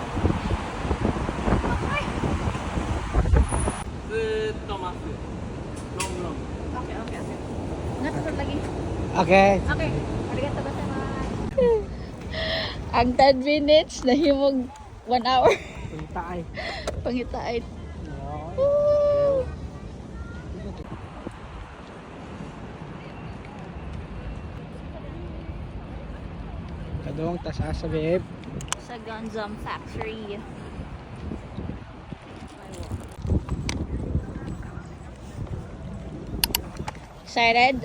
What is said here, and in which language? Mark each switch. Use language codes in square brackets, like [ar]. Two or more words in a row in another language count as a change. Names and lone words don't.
[ceb] Natusod lagi. Okay. Okay. [ja] ありがとう ございます. [ceb] Ang 10 minutes, nahimog 1 hour. Punta ay. Pangitaay. Kadong tas asa babe. Sa Gundam factory. Excited?